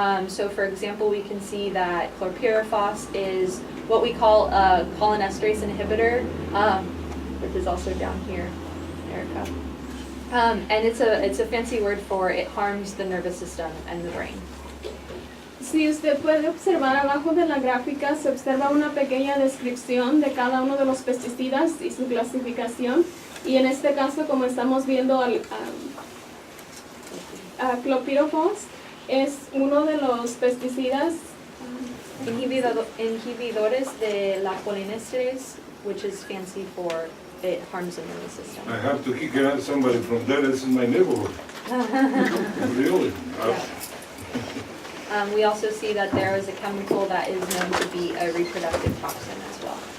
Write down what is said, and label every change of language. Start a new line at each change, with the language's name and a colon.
English: So for example, we can see that chlorpyrifos is what we call a cholinesterase inhibitor, which is also down here, Erica. And it's a fancy word for it harms the nervous system and the brain.
Spanish: Si usted puede observar abajo de la gráfica, se observa una pequeña descripción de cada uno de los pesticidas y su clasificación. Y en este caso, como estamos viendo, clorpyrifos es uno de los pesticidas inhibidores de la cholinesterase,
English: which is fancy for it harms the nervous system. I have to kick out somebody from there. This is my neighborhood. Really? We also see that there is a chemical that is known to be a reproductive toxin as well.